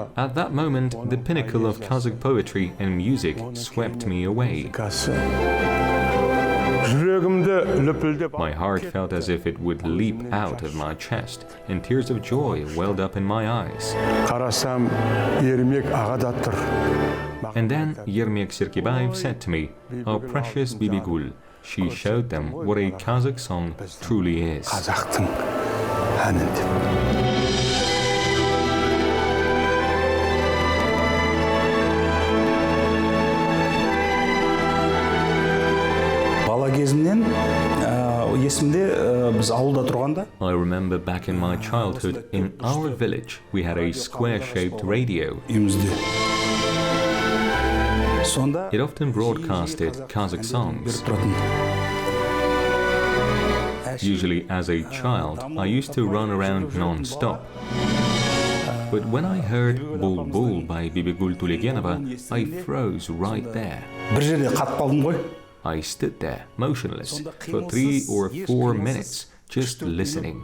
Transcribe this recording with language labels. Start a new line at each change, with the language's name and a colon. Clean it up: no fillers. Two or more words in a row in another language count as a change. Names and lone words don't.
English: At that moment, the pinnacle of Kazakh poetry and music swept me away.
Kazakh: жүрегімді лүпілдеп
English: My heart felt as if it would leap out of my chest, and tears of joy welled up in my eyes.
Kazakh: қарасам ермек аға да тұр.
English: And then Yermek Sirkibayev said to me, "Our precious Bibigul." She showed them what a Kazakh song truly is.
Kazakh: Қазақтың әнін деп. Бала кезімнен есімде біз ауылда тұрғанда
English: I remember back in my childhood, in our village, we had a square-shaped radio.
Kazakh: үйімізде. Сонда
English: It often broadcasted Kazakh songs.
Kazakh: тұратын.
English: Usually as a child, I used to run around non-stop. But when I heard Bul Bul by Bibigul Tulegenova, I froze right there.
Kazakh: Бір жерде қатып қалдым ғой.
English: I stood there, motionless, for 3 or 4 minutes, just listening.